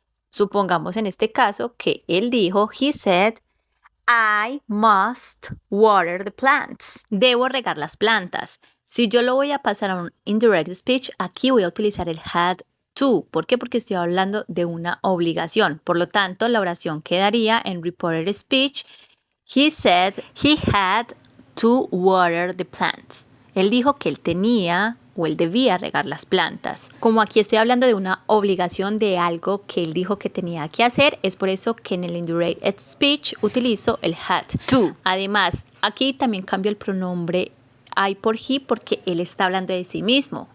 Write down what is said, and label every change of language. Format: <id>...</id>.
<es>Supongamos en este caso que él dijo,</es> <en>he said, I must water the plants.</en> <es>Debo regar las plantas. Si yo lo voy a pasar a un indirect speech, aquí voy a utilizar el had to. ¿Por qué? Porque estoy hablando de una obligación. Por lo tanto, la oración quedaría en reported speech.</es> <en>He said he had to water the plants.</en> <es>Él dijo que él tenía o él debía regar las plantas. Como aquí estoy hablando de una obligación de algo que él dijo que tenía que hacer, es por eso que en el indirect speech utilizo el had to. Además, aquí también cambio el pronombre I por he porque él está hablando de sí mismo.</es>